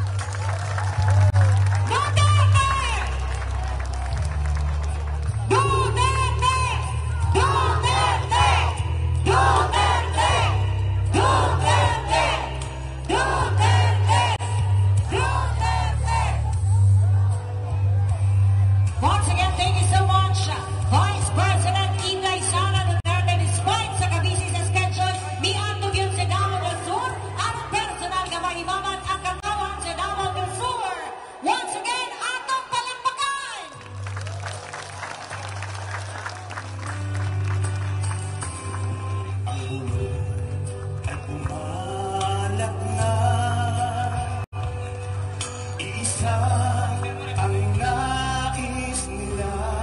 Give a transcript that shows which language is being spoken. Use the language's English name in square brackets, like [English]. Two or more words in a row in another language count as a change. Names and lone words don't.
[English] Duterte! Duterte! Duterte! Duterte! Duterte! Duterte! Duterte! Once again, thank you so much, Vice President Inday Sara Duterte. [Cebuano] Despite sa kabisi sa schedule, miandog yun sa Davao del Sur at personal nga maimaman ang kagawan sa Davao del Sur. [English] Once again, [Cebuano] atong palakpakan! [Filipino] Ang ulo ay pumalak na. Isa ang nais nila.